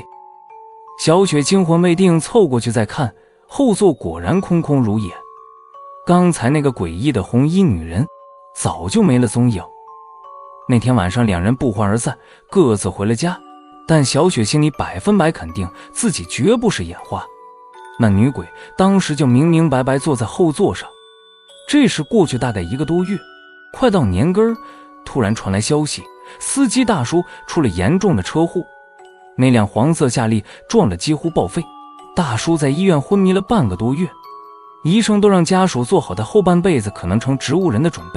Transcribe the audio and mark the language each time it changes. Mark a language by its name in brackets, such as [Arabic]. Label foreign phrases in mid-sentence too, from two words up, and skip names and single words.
[Chinese] 小雪驚魂未定，湊過去再看，後座果然空空如也。剛才那個詭異的紅衣女人早就沒了蹤影。那天晚上兩人不歡而散，各自回了家，但小雪心裡100%肯定自己絕不是眼花。那女鬼當時就明明白白坐在後座上。這時過去大概1個多月，快到年根兒，突然傳來消息，司機大叔出了嚴重的車禍，那輛黃色夏利撞得幾乎報廢，大叔在醫院昏迷了半個多月，醫生都讓家屬做好在後半輩子可能成植物人的準備。